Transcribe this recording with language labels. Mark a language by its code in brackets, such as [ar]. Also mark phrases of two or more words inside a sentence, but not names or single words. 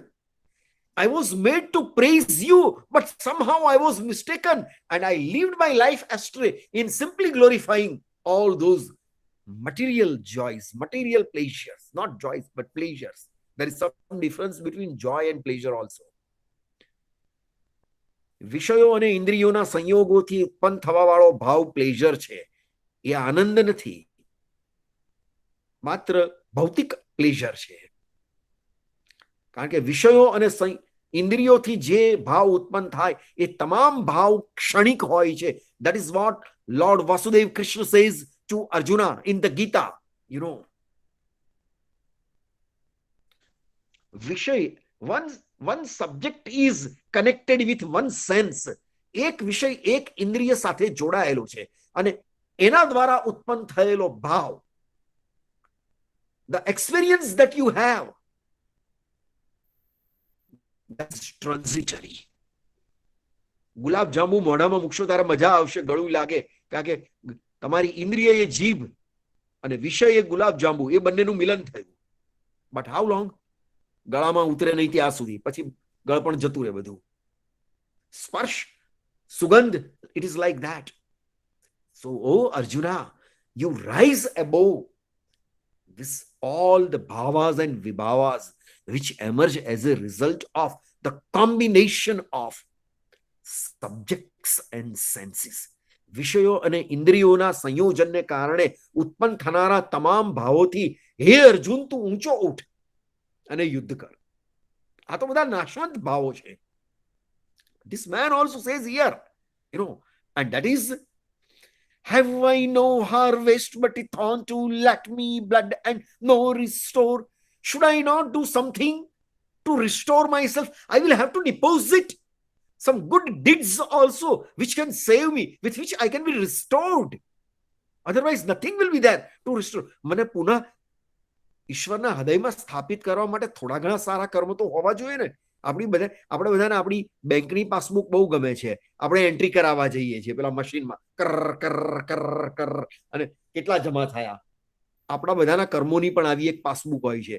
[en] I was made to praise you, but somehow I was mistaken and I lived my life astray in simply glorifying all those material joys, material pleasures, not joys, but pleasures. There is some difference between joy and pleasure also. [gu] વિષયો અને ઇન્દ્રિયોના સંયોગોથી ઉત્પન્ન થવાવાળો ભાવ પ્લેઝર છે, એ આનંદ નથી, માત્ર ભૌતિક પ્લેઝર છે. કારણ કે વિષયો અને ઇન્દ્રિયોથી જે ભાવ ઉત્પન્ન થાય એ તમામ ભાવ ક્ષણિક હોય છે. [en] That is what Lord Vasudev Krishna says to Arjuna in the Gita. You know, વિષય, one subject is connected with one sense. [gu] એક વિષય એક ઇન્દ્રિય સાથે જોડાયેલો છે અને એના દ્વારા ઉત્પન્ન થયેલો ભાવ, [en] the experience that you have, that's transitory. [gu] ગુલાબ જાંબુ મોઢામાં મૂકશો ત્યારે મજા આવશે, ગળું લાગે, કારણ કે તમારી ઇન્દ્રિય એ જીભ અને વિષય એ ગુલાબ જાંબુ, એ બંનેનું મિલન થયું. [en] but how long? [gu] ગળામાં ઉતરે નહીં ત્યાં સુધી, પછી ગળપણ જતું રહે બધું. સ્પર્શ, સુગંધ, [en] it is like that. So, oh Arjuna, you rise above this, all the bhavas and vibhavas which emerge as a result of the combination of subjects and senses. [gu] વિષયો અને ઇન્દ્રિયોના સંયોજનને કારણે ઉત્પન્ન થનારા તમામ ભાવોથી હે અર્જુન તું ઊંચો ઉઠ અને યુદ્ધ કર. આ તો બધા નાશવંત ભાવો છે. [en] This man also says here, you know, and that is, have I no harvest but it on to lack me blood and no restore? Should I not do something to restore myself? I will have to deposit some good deeds also which can save me, with which I can be restored. Otherwise nothing will be there to restore. [gu] મને પુનઃ ઈશ્વરના હૃદયમાં સ્થાપિત કરવા માટે થોડા ઘણા સારા કર્મ તો હોવા જોઈએ ને. આપણે બધાને આપણી બેંકની પાસબુક બહુ ગમે છે. આપણે એન્ટ્રી કરાવવા જઈએ છીએ પેલા મશીનમાં, કર કર કર કર, અને કેટલા જમા થયા. આપણા બધાના કર્મોની પણ આવી એક પાસબુક હોય છે.